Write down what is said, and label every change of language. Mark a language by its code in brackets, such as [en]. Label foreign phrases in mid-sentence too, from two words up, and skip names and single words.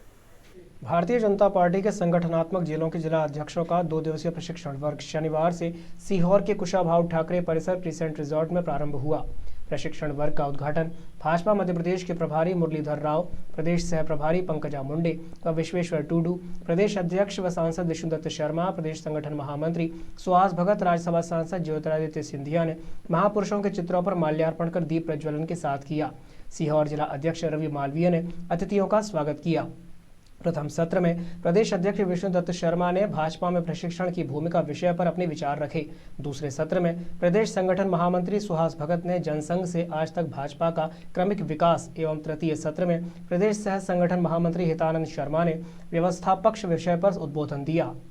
[hi] भारतीय जनता पार्टी के संगठनात्मक जिलों के जिला अध्यक्षों का 2 दिवसीय प्रशिक्षण वर्ग शनिवार से सीहोर के कुशाभाऊ ठाकरे परिसर क्रिसेंट रिजॉर्ट में प्रारंभ हुआ। प्रशिक्षण वर्ग का उद्घाटन भाजपा मध्य प्रदेश के प्रभारी मुरलीधर राव, प्रदेश सह प्रभारी पंकजा मुंडे व विश्वेश्वर टूडू, प्रदेश अध्यक्ष व सांसद विष्णुदत्त शर्मा, प्रदेश संगठन महामंत्री सुहास भगत, राज्यसभा सांसद ज्योतिरादित्य सिंधिया ने महापुरुषों के चित्रों पर माल्यार्पण कर दीप प्रज्वलन के साथ किया। सीहोर जिला अध्यक्ष रवि मालवीय ने अतिथियों का स्वागत किया। प्रथम सत्र में प्रदेश अध्यक्ष विष्णुदत्त शर्मा ने भाजपा में प्रशिक्षण की भूमिका विषय पर अपने विचार रखे। दूसरे सत्र में प्रदेश संगठन महामंत्री सुहास भगत ने जनसंघ से आज तक भाजपा का क्रमिक विकास एवं तृतीय सत्र में प्रदेश सह संगठन महामंत्री हितानंद शर्मा ने व्यवस्था पक्ष विषय पर उद्बोधन दिया।